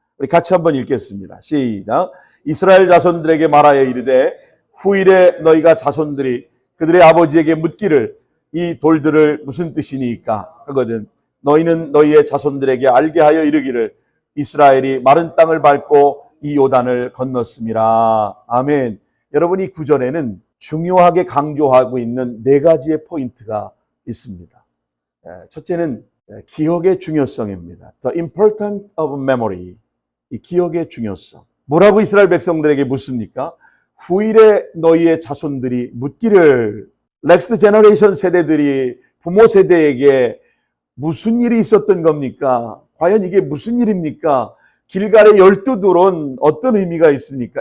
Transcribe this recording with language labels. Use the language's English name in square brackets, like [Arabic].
[Korean] 우리 같이 한번 읽겠습니다. 시작. 이스라엘 자손들에게 말하여 이르되 후일에 너희가 자손들이 그들의 아버지에게 묻기를 이 돌들을 무슨 뜻이니까 하거든 너희는 너희의 자손들에게 알게 하여 이르기를 이스라엘이 마른 땅을 밟고 이 요단을 건넜음이라. 아멘. 여러분, 이 구절에는 중요하게 강조하고 있는 네 가지의 포인트가 있습니다. 첫째는 기억의 중요성입니다. [English] The importance of memory. [Korean] 이 기억의 중요성. 뭐라고 이스라엘 백성들에게 묻습니까? 후일에 너희의 자손들이 묻기를, 넥스트 제너레이션 세대들이 부모 세대에게 무슨 일이 있었던 겁니까? 과연 이게 무슨 일입니까? 길갈의 12돌은 어떤 의미가 있습니까?